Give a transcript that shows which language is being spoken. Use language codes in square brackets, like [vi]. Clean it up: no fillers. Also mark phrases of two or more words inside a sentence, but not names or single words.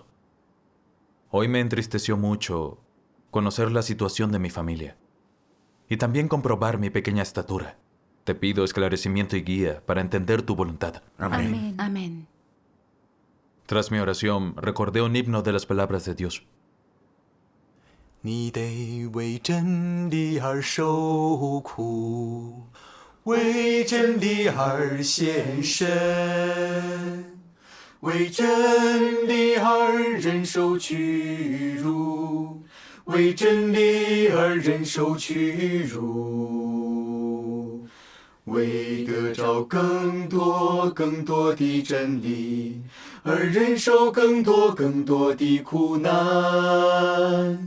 [es] Hoy me entristeció mucho conocer la situación de mi familia y también comprobar mi pequeña estatura. Te pido esclarecimiento y guía para entender tu voluntad. Amén. Amén. Tras mi oración, recordé un himno de las palabras de Dios. [zh] 你得为真理而受苦，为真理而献身，为真理而忍受屈辱，为真理而忍受屈辱，为得着更多更多的真理而忍受更多更多的苦难。